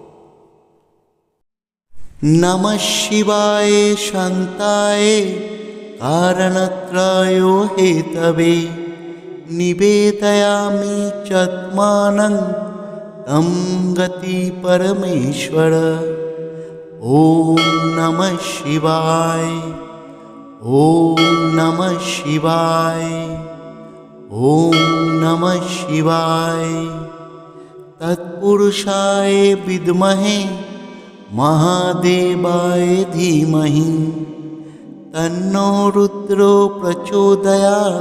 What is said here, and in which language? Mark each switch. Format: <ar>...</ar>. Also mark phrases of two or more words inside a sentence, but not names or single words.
<sa>নমঃ শিবায় শান্তায় কারণত্রয় হেতবে নিবেদয়ামি চাত্মানং তম গতি পরমেশ্বর। ওম নমঃ শিবায়, ওম নমঃ শিবায়, ওম নমঃ শিবায়। তৎপুরুষায় বিদ্মহে महादेवाय धीमहि तन्नो रुद्रो प्रचोदयात्।</sa>